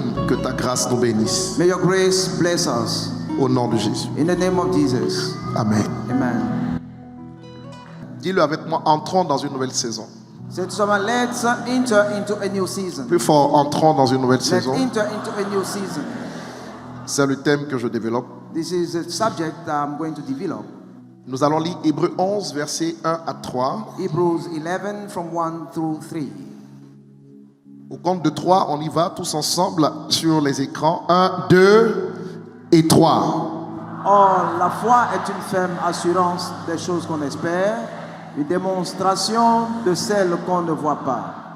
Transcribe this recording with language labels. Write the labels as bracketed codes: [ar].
[fr] Que ta grâce nous bénisse. [en] May your grace bless us. [fr] Au nom de Jésus. [en] In the name of Jesus. [fr] Amen. [en] Amen. [fr] Dis-le avec moi, entrons dans une nouvelle saison. [en] Say to someone, let's enter into a new season. [fr] Plus fort, entrons dans une nouvelle [en] Let's [fr] saison. [en] enter into a new season. [fr] C'est le thème que je développe. [en] This is a subject that I'm going to develop. [fr] Nous allons lire Hébreux 11, versets 1 à 3. [en] Hebrews 11 from 1 through 3. [fr] Au compte de 3, on y va tous ensemble sur les écrans. 1, 2 et 3. Or, la foi est une ferme assurance des choses qu'on espère, une démonstration de celles qu'on ne voit pas.